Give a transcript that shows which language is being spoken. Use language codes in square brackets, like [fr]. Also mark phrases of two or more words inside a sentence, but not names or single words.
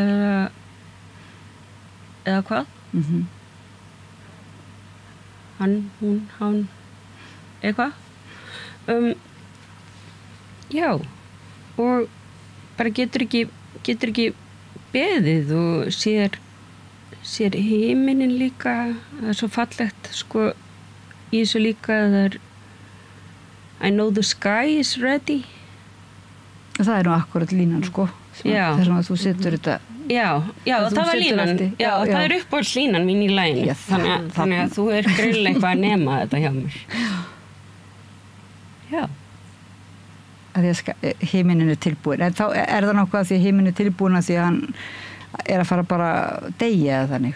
[is] eða hvað hann, hún, hán eitthvað já og bara getur ekki beðið og sér himinin líka það er svo fallegt sko í þessu líka það er [en] I know the sky is ready [is] það er nú akkurat línan sko þess að þú setur þetta já það var línan það er uppáhalds línan mín í laginu þannig að þú er greinilega eitthvað að nema þetta hjá mér já að því að himinin er tilbúin en þá er það nokkuð að því að himinin er tilbúin að því að hann er að fara bara að deyja eða þannig